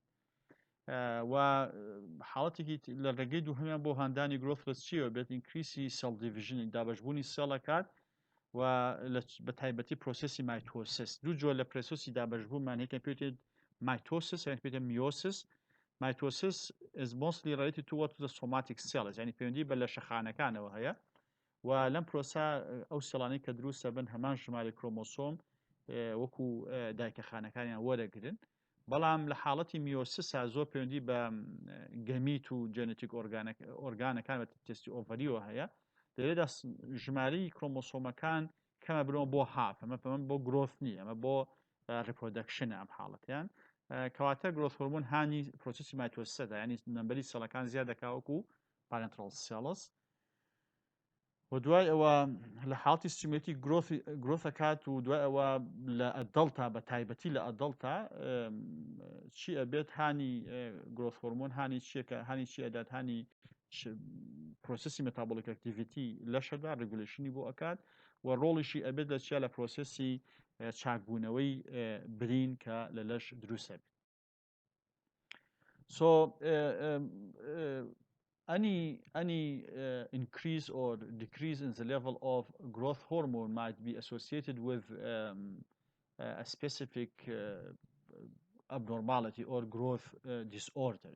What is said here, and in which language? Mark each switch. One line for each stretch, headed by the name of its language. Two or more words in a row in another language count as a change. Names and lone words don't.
Central Kurdish: و حاڵەتێکی لە ڕێگەی دووهەمیان بۆ هەندانی growth لە چیەوە بێت؟
English: increase cell division,
Central Kurdish: دابەشبوونی سێڵەکات، و بە تایبەتی پرۆسسی مایتۆسیس. دوو جۆر لە پرۆسسی دابەشبوونمان هەیە، پێوتێت مایتۆسیس یان پێوتێت میۆسیس.
English: Mitosis is mostly related to what the somatic cells،
Central Kurdish: yani پەیوەندی بە لە شەخانەکانەوە هەیە، و لەم پرۆسا ئەو سێڵانەی کە دروستە بن هەمان ژمارە کڕۆمۆسۆم وەکو دایکەخانەکانیان وەرەگرن. بەڵام لە حاڵەتی میۆسیسا زۆر پەیوەندی بە گەمیت و جێنێتیک ئۆرگانەکان بە تستی ئۆڤەریەوە هەیە، لێرەدا ژمارەی کڕۆمۆسۆمەکان کەمە بنەوە بۆ هاف، ئەمە بۆ growth نییە، ئەمە بۆ reproduction ئەم حاڵەتیان. كواتر
English: growth hormone
Central Kurdish: هانی پروسسی مایتوسیسە یعنی نمبری سەڵەکان زیاد دەکا وەکو
English: parental cells
Central Kurdish: و دوای ئەوە لە حاڵتی
English: stimulate growth
Central Kurdish: ئەکات و دوای ئەوە لە ئەدەڵتا بە تایبەتی لە ئەدەڵتا چی ئەبێت هانی
English: growth hormone
Central Kurdish: هانی چیەکە هانی چی ئەدات هانی پرۆسسی
English: metabolic activity
Central Kurdish: لەشەدا ڕگولیشنی بۆ ئەکات و ڕۆڵیشی ئەبێت لە چیا لە پرۆسسی چاکبوونەوەی برین کە لە لەش دروستە بێت.
English: So any increase or decrease in the level of growth hormone might be associated with a specific abnormality or growth disorders.